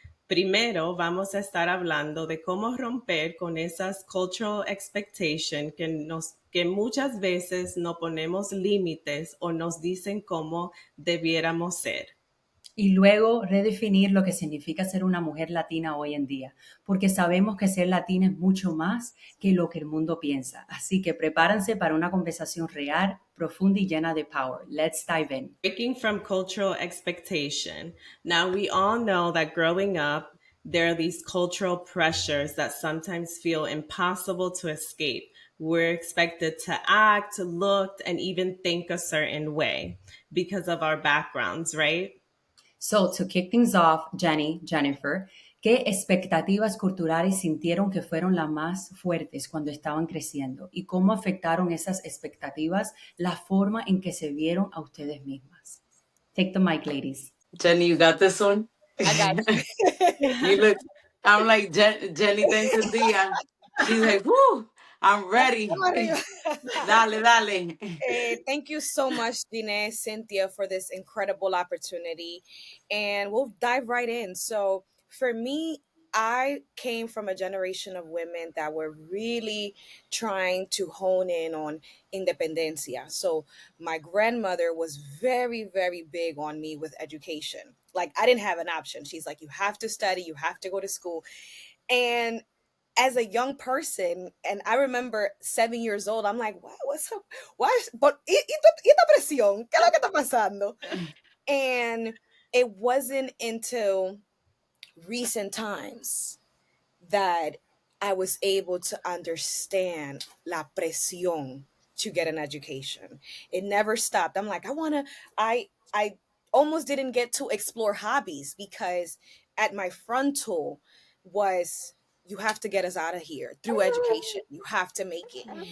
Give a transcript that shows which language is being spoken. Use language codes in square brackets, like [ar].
[es] Primero, vamos a estar hablando de cómo romper con esas [en] cultural expectations [es] que muchas veces no ponemos límites o nos dicen cómo debiéramos ser. Y luego redefinir lo que significa ser una mujer latina hoy en día, porque sabemos que ser latina es mucho más que lo que el mundo piensa. Así que prepárense para una conversación real, profunda y llena de power. [en] Let's dive in. Breaking from cultural expectation. Now, we all know that growing up, there are these cultural pressures that sometimes feel impossible to escape. We're expected to act, look, and even think a certain way because of our backgrounds, right? So, to kick things off, [es] Jennifer, ¿qué expectativas culturales sintieron que fueron las más fuertes cuando estaban creciendo? ¿Y cómo afectaron esas expectativas la forma en que se vieron a ustedes mismas? [en] Take the mic, ladies. Jenny, you got this one? I got you. You look, I'm like, Jenny thanks a día. She's like, whoo, I'm ready. [es] Dale, dale. [en] Thank you so much, Jeanette, Cynthia, for this incredible opportunity. And we'll dive right in. So, for me, I came from a generation of women that were really trying to hone in on independencia. So, my grandmother was very, very big on me with education. Like, I didn't have an option. She's like, you have to study, you have to go to school. And as a young person, and I remember 7 years old, I'm like, wow, what's up? Why? [es] But esta presión, ¿qué es lo que está pasando? [en] And it wasn't until recent times that I was able to understand [es] la presión [en] to get an education. It never stopped. I'm like, I almost didn't get to explore hobbies because at my frontal was you have to get us out of here through education. You have to make it.